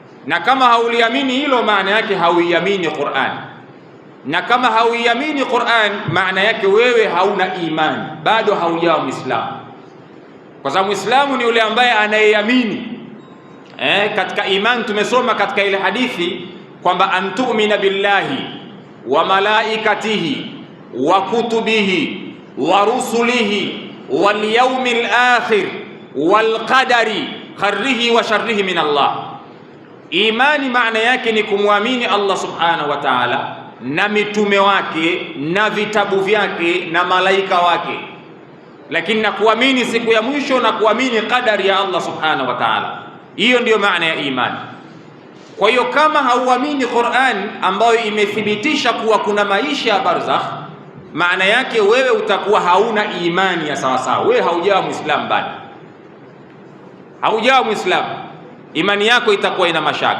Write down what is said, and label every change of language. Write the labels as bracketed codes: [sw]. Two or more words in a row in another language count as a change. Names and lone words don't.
[sw] Na kama hauliamini hilo, maana yake hauiamini Qur'an, na kama hauiamini Qur'an, maana yake wewe hauna imani, bado haujawa Muislamu. Kwa sababu Muislamu ni yule ambaye anayeamini. Katika imani tumesoma katika ile hadithi kwamba [ar] أن تؤمن بالله وملائكته وكتبه ورسله واليوم الآخر والقدر خيره وشره من الله. [sw] Imani maana yake ni kumwamini Allah [ar] سبحانه وتعالى [sw] na mitume wake na vitabu vyake na malaika wake, lakini na kuamini siku ya mwisho na kuamini qadari ya Allah [ar] سبحانه وتعالى. [sw] Hiyo ndiyo maana ya imani. Kwa hiyo kama hauamini Qur'an ambayo imethibitisha kuwa kuna maisha ya barzakh, maana yake wewe utakuwa hauna imani ya sawasawa, wewe haujawa Muislamu bado, haujawa Muislamu, imani yako itakuwa ina mashaka.